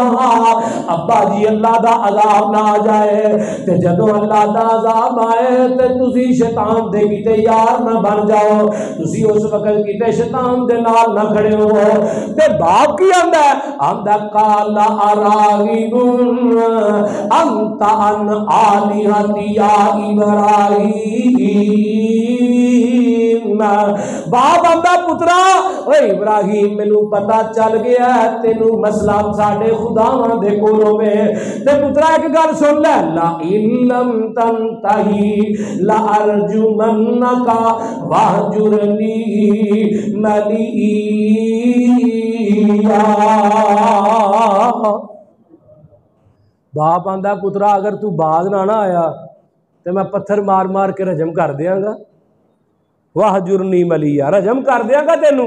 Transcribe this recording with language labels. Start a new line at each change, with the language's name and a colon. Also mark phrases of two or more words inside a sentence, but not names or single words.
Punjabi: ابا جی اللہ دا عذاب نہ آ جائے تے جدو اللہ دا عذاب آئے تے تسی شیطان دے کیتے یار نہ بن جاؤ، تسی اس وقت کیتے شیطان دے نال نہ کھڑے ہو۔ تے باپ کی آندا ہے؟ آندا
Arabic: قال اراغب انت عن آلہتی یا ابراہیم۔
Punjabi: باپ آندا پترا اوے ابراہیم مینوں پتہ چل گیا ہے تینوں مسئلہ ساڈے خداواں دے کولوں میں۔ تے پترا ایک گل سن لے،
Arabic: لا لم تنتہی لارجمنک واہجرنی ملیا۔
Punjabi: باپ آندا پترا اگر تو باز نہ آیا تو میں پتھر مار مار کے رجم کر دیاں گا،
Arabic: واہجرنی ملیا،
Punjabi: رجم کر دیاں گا تینوں۔